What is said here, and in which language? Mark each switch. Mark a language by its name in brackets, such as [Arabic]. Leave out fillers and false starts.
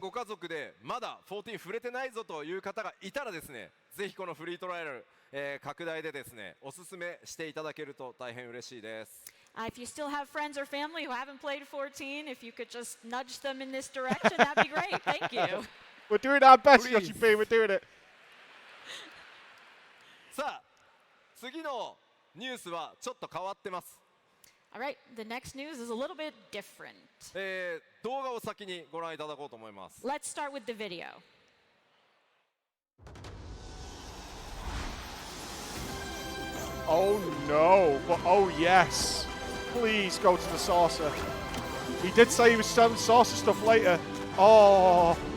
[Japanese] ご家族でまだ14触れてないぞという方がいたらですね、ぜひこのフリートライアル、拡大でですねおすすめしていただけると大変嬉しいです。 [English] If you still have friends or family who haven't played 14, if you could just nudge them in this direction, that'd be great. Thank you. We're doing our best, Please. Yoshi B. We're doing it. [Japanese] さあ次のニュースはちょっと変わってます。 [English] All right, the next news is a little bit different. [Japanese] 動画を先にご覧いただこうと思います。 [English] Let's start with the video. Oh no, but oh yes. Please go to the saucer. He did say he was selling saucer stuff later. Oh.